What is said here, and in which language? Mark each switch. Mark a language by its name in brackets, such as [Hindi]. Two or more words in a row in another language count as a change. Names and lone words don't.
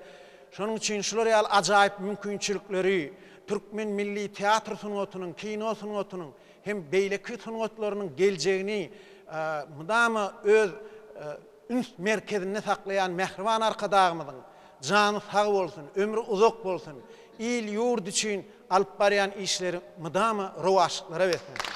[Turkmen] Şonuň üçin şular ýaly ajaýyp mümkinçilikleri Türkmen milli teatr sunugatynyň, kino sunugatynyň hem beýleki sunugatlarynyň geljegini mudama öz üns merkezinde saklayan Mehriban arkadağımızın canı sağ bolsun, ömrü uzak bolsun, il yurt için alıp barayan işleri mudama rovaşlıklara versin.